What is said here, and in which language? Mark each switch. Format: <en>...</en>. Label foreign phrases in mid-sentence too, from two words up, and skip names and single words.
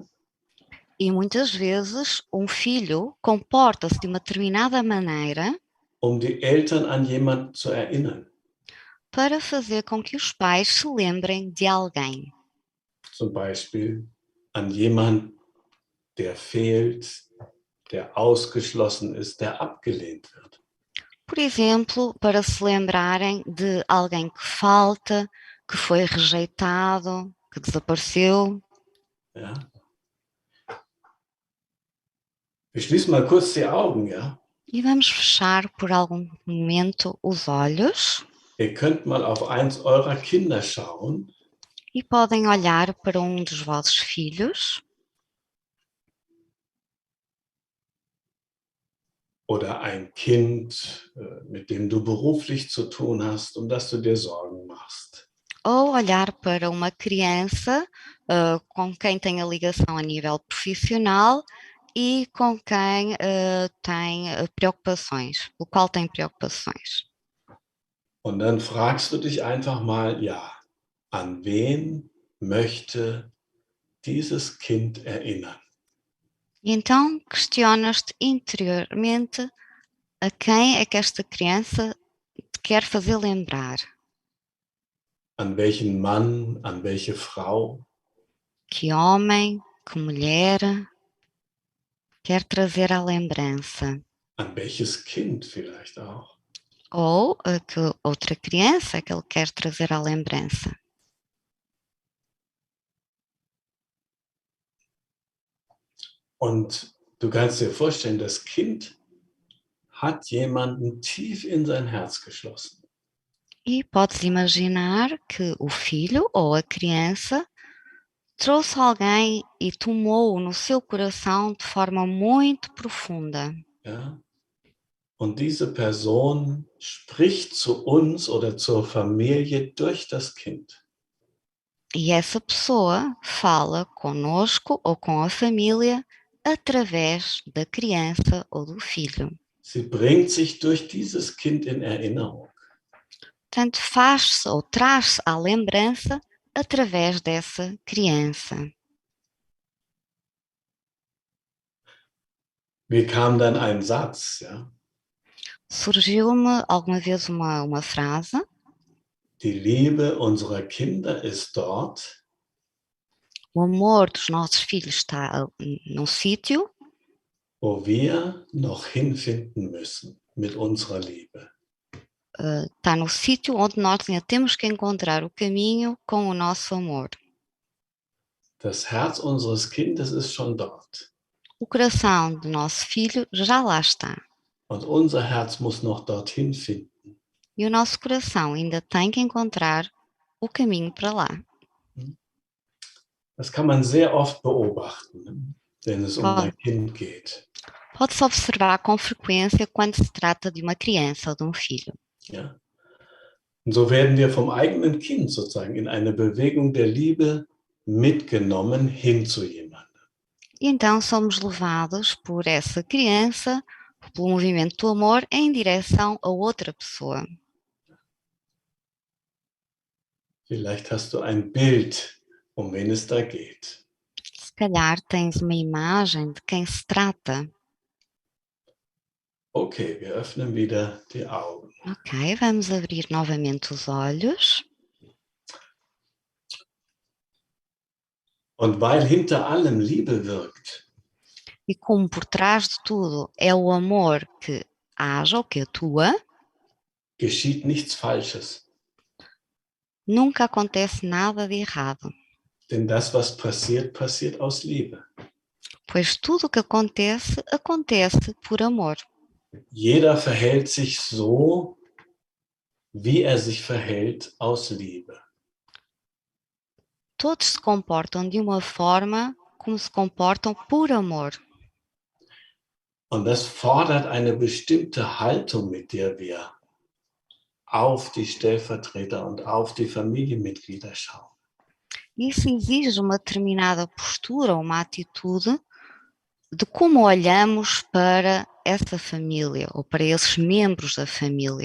<pt>E muitas vezes um filho comporta-se de uma determinada maneira</pt> <de>um die Eltern an jemanden zu erinnern.</de> <pt>para fazer com que os pais se lembrem de alguém.</pt> <de>Zum Beispiel an jemanden, der fehlt, der ausgeschlossen ist, der abgelehnt wird.</de> <pt>Por exemplo, para se lembrarem de alguém que falta, que foi rejeitado, que desapareceu.</pt> <de>Ja? Wir schließen mal kurz die Augen, ja?</de> <pt>E vamos fechar por algum momento os olhos</pt> <de>Ihr könnt mal auf eins eurer Kinder schauen</de> <pt>e podem olhar para um dos vossos filhos</pt> <de>oder ein Kind, mit dem du beruflich zu tun hast, um das du dir Sorgen machst.</de> <pt>ou olhar para uma criança com quem tem a ligação a nível profissional e com quem tem preocupações, o qual tem preocupações.</pt> <de>Und dann fragst du dich einfach mal, ja, an wen möchte dieses Kind erinnern?</de> <pt>E então questionas-te interiormente a quem é que esta criança te quer fazer lembrar.</pt> <de>An welchen Mann, an welche Frau?</de> <pt>Que homem, que mulher quer trazer à lembrança.</pt> <de>An welches Kind vielleicht auch?</de> <pt>Ou a que outra criança que ele quer trazer à lembrança.</pt> <de>Und du kannst dir vorstellen, das Kind hat jemanden tief in sein Herz geschlossen.</de> <pt>E podes imaginar que o filho ou a criança trouxe alguém e tomou-o no seu coração de forma muito profunda.</pt> <de>Ja? Und diese Person spricht zu uns oder zur Familie durch das Kind.</de> <pt>E essa pessoa fala conosco ou com a família através da criança ou do filho.</pt> <de>Sie bringt sich durch dieses Kind in Erinnerung.</de> <pt>Portanto, faz-se ou traz-se à lembrança através dessa criança.</pt> <de>Mir kam dann ein Satz, ja?</de> <pt>Surgiu-me alguma vez uma frase:</pt> <de>Die Liebe unserer Kinder ist dort,</de> <pt>o amor dos nossos filhos está num sítio</pt> <de>wo wir noch hinfinden müssen mit unserer Liebe.</de> <pt>está no sítio onde nós ainda temos que encontrar o caminho com o nosso amor.</pt> <de>Das Herz unseres Kindes ist schon dort.</de> <pt>O coração do nosso filho já lá está.</pt> <de>Und unser Herz muss noch dorthin finden.</de> <pt>E o nosso coração ainda tem que encontrar o caminho para lá.</pt> <de>Das kann man sehr oft beobachten, wenn es um ein Kind geht.</de> <pt>Pode-se observar com frequência quando se trata de uma criança ou de um filho.</pt> <de>Ja? Und so werden wir vom eigenen Kind sozusagen in eine Bewegung der Liebe mitgenommen hin zu jemandem.</de> <pt>E então somos levados por essa criança, pelo movimento do amor, em direção a outra pessoa.</pt> <de>Vielleicht hast du ein Bild, um wen es da geht.</de> <pt>Se calhar tens uma imagem de quem se trata.</pt> <de>Okay, wir öffnen wieder die Augen.</de> <pt>Ok, vamos abrir novamente os olhos.</pt> <de>Und weil hinter allem Liebe wirkt,</de> <pt>E como por trás de tudo é o amor que age ou que atua,</pt> <de>geschieht nichts Falsches.</de> <pt>nunca acontece nada de errado.</pt> <de>Denn das, was passiert, passiert aus Liebe.</de> <pt>Pois tudo o que acontece, acontece por amor.</pt> <de>Jeder verhält sich so, wie er sich verhält, aus Liebe.</de> <pt>Todos se comportam de uma forma como se comportam por amor.</pt> <de>Und das fordert eine bestimmte Haltung, mit der wir auf die Stellvertreter und auf die Familienmitglieder schauen.</de> <pt>Isso exige uma determinada postura, uma atitude de como olhamos para essa família ou para esses membros da família.</pt>